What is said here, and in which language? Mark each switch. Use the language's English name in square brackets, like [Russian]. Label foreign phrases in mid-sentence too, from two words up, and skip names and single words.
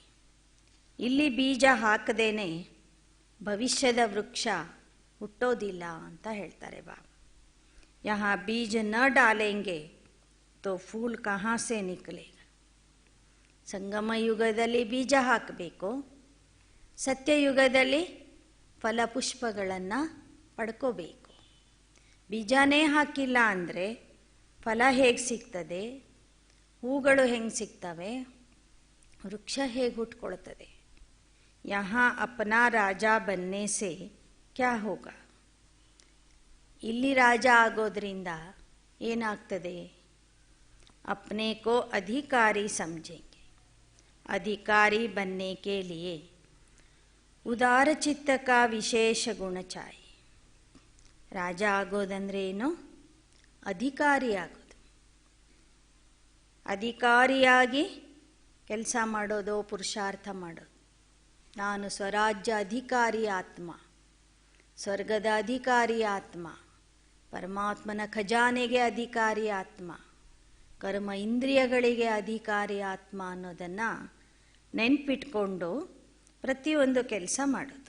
[Kannada] ಇಲ್ಲಿ ಬೀಜ ಹಾಕದೇನೆ ಭವಿಷ್ಯದ ವೃಕ್ಷ ಹುಟ್ಟೋದಿಲ್ಲ ಅಂತ ಹೇಳ್ತಾರೆ ಬಾಬಾ. [Hindi] यहाँ बीज न डालेंगे तो फूल कहाँ से निकलेगा. [Kannada] ಸಂಗಮ ಯುಗದಲ್ಲಿ ಬೀಜ ಹಾಕಬೇಕು, ಸತ್ಯಯುಗದಲ್ಲಿ ಫಲಪುಷ್ಪಗಳನ್ನು ಪಡ್ಕೋಬೇಕು. ಬೀಜನೇ ಹಾಕಿಲ್ಲ ಅಂದರೆ ಫಲ ಹೇಗೆ ಸಿಗ್ತದೆ? ಹೂಗಳು ಹೆಂಗೆ ಸಿಗ್ತವೆ? ವೃಕ್ಷ ಹೇಗೆ ಹುಟ್ಕೊಳ್ತದೆ? [Hindi] यहाँ अपना राजा बनने से क्या होगा. [Kannada] ಇಲ್ಲಿ ರಾಜ ಆಗೋದ್ರಿಂದ ಏನಾಗ್ತದೆ? [Hindi] अपने को अधिकारी समझेंगे। अधिकारी बनने के लिए [Kannada] ಉದಾರ ಚಿತ್ತ [Hindi] का [Kannada] ವಿಶೇಷ ಗುಣ [Hindi] चाहिए। [Kannada] ರಾಜ ಆಗೋದಂದ್ರೆ ಏನು? ಅಧಿಕಾರಿ ಆಗೋದು. ಅಧಿಕಾರಿಯಾಗಿ ಕೆಲಸ ಮಾಡೋದು, ಪುರುಷಾರ್ಥ ಮಾಡೋದು. ನಾನು ಸ್ವರಾಜ್ಯ ಅಧಿಕಾರಿ ಆತ್ಮ, ಸ್ವರ್ಗದ ಅಧಿಕಾರಿ ಆತ್ಮ, ಪರಮಾತ್ಮನ ಖಜಾನೆಗೆ ಅಧಿಕಾರಿ ಆತ್ಮ, ಕರ್ಮ ಇಂದ್ರಿಯಗಳಿಗೆ ಅಧಿಕಾರಿ ಆತ್ಮ ಅನ್ನೋದನ್ನು ನೆನ್ಪಿಟ್ಕೊಂಡು ಪ್ರತಿಯೊಂದು ಕೆಲಸ ಮಾಡೋದು.